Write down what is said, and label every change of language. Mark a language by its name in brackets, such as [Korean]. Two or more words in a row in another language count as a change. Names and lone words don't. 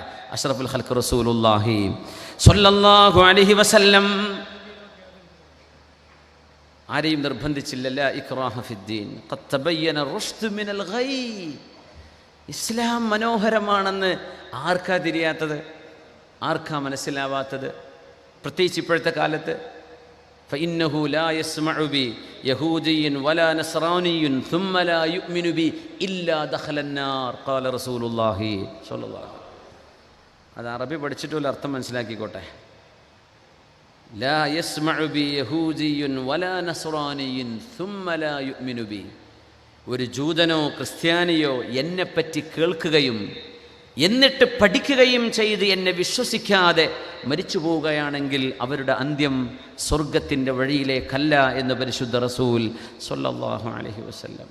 [Arabic] أشرف الخلق رسول الله صلى الله عليه وسلم [Malayalam] ആരെയും നിർബന്ധിച്ചില്ല. [Arabic] لا إكراه في الدين قد تبين الرشد من الغي. [Malayalam] ഇസ്ലാം മനോഹരമാണെന്ന് ആർക്കാ തിരിയാത്തത്? ആർക്കാ മനസ്സിലാവാത്തത്? പ്രത്യേകിച്ച് ഇപ്പോഴത്തെ കാലത്ത്. [Arabic] فإنه لا يسمع بي يهودي ولا نصراني ثم لا يؤمن بي إلا دخل النار قال رسول الله صلى الله عليه وسلم. [Malayalam] അത് അറബി പഠിച്ചിട്ടുള്ള അർത്ഥം മനസ്സിലാക്കിക്കോട്ടെ. [Arabic] لا يسمع بي يهودي ولا نصراني ثم لا يؤمن بي. [Malayalam] ഒരു ജൂതനോ ക്രിസ്ത്യാനിയോ എന്നെപ്പറ്റി കേൾക്കുകയും എന്നിട്ട് പഠിക്കുകയും ചെയ്ത് എന്നെ വിശ്വസിക്കാതെ മരിച്ചു പോവുകയാണെങ്കിൽ അവരുടെ അന്ത്യം സ്വർഗത്തിൻ്റെ വഴിയിലേക്കല്ല എന്ന് പരിശുദ്ധ റസൂൽ [Arabic] صلى الله عليه وسلم.